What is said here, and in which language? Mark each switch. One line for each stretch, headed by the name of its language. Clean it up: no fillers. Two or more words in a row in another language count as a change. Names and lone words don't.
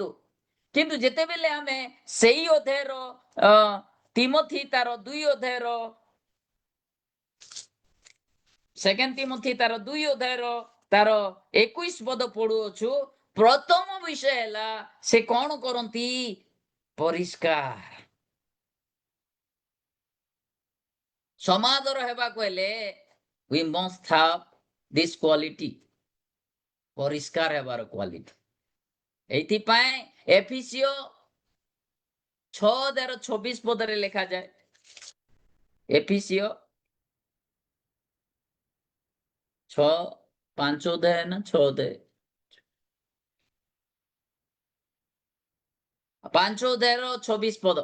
Odia: କିନ୍ତୁ ଯେତେବେଳେ ଆମେ ସେଇ ଅଧ୍ୟାୟର ତିମୋଥୀ ତାର 2 ଅଧ୍ୟାୟର 2 ତିମୋଥୀ ତାର 2 ଅଧ୍ୟାୟର ତାର 21 ପଦ ପଢୁଅଛୁ, ପ୍ରଥମ ବିଷୟ ହେଲା ସେ କଣ କରନ୍ତି? ପରିଷ୍କାର। ସମାଜର ହେବାକୁ ହେଲେ
English: we must have this quality,
Odia: ପରିଷ୍କାର ହେବାର କ୍ୱାଲିଟି। ଏଇଥିପାଇଁ ଏଫିସିଓ 6:26 ପଦରେ ଲେଖାଯାଏ। ଏଫିସିଓ 5 ଅଧ୍ୟାୟ ନା 6 ଅଧ୍ୟାୟ, 5 ଅଧ୍ୟାୟର 26 ପଦ।